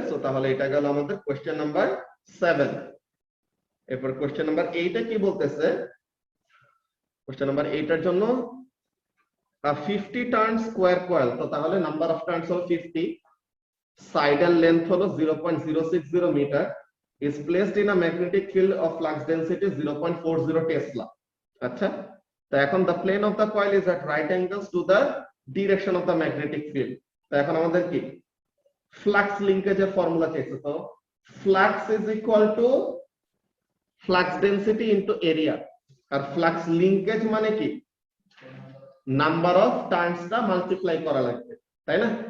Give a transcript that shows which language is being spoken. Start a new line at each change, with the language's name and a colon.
Bangla: So তাহলে এটা গেল আমাদের কোশ্চেন নাম্বার 7। এরপর কোশ্চেন নাম্বার 8 এ কি বলতেছে, কোশ্চেন নাম্বার 8 এর জন্য 50 টার্ন স্কয়ার কয়েল। তো তাহলে নাম্বার অফ টার্নস হলো 50, সাইডাল লেন্থ হলো 0.060 metre,
English: is placed in a magnetic field of flux density
Bangla: 0.40 Tesla. আচ্ছা, তো এখন
English: the plane of the coil is at right angles to the direction of the magnetic field।
Bangla: তো এখন আমাদের কি flux লিংকেজের formula চাইছে। তো flux is equal to flux density into area, আর flux linkage মানে কি নাম্বার অফ টার্নসটা মাল্টিপ্লাই করা লাগবে, তাই না?